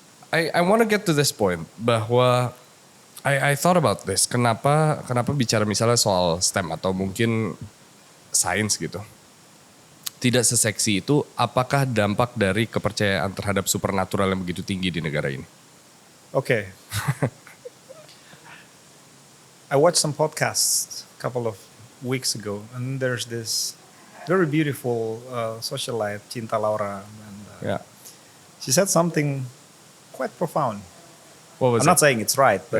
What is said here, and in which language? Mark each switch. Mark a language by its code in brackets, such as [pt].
[en] I want to get to this point [id] bahwa [en] I thought about this. [id] Kenapa bicara misalnya soal STEM atau mungkin sains gitu. Tidak seseksi itu, apakah dampak dari kepercayaan terhadap supernatural yang begitu tinggi di negara ini? [en] Okay. I watched some podcasts a couple of weeks ago, and there's this very beautiful socialite, Cinta Laura. And, she said something quite profound. What was I'm not saying it's right, but